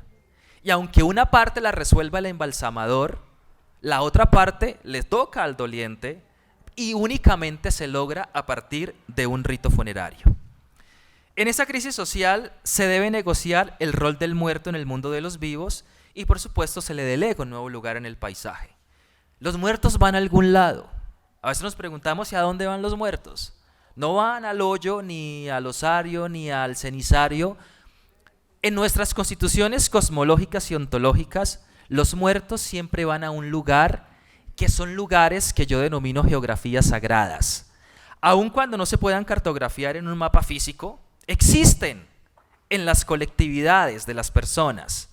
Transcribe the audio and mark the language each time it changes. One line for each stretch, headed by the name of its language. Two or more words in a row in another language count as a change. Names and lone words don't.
Spanish: Y aunque una parte la resuelva el embalsamador, la otra parte le toca al doliente y únicamente se logra a partir de un rito funerario. En esa crisis social se debe negociar el rol del muerto en el mundo de los vivos y por supuesto se le delega un nuevo lugar en el paisaje. Los muertos van a algún lado. A veces nos preguntamos si a dónde van los muertos. No van al hoyo, ni al osario, ni al cenizario. En nuestras constituciones cosmológicas y ontológicas, los muertos siempre van a un lugar que son lugares que yo denomino geografías sagradas. Aun cuando no se puedan cartografiar en un mapa físico, existen en las colectividades de las personas.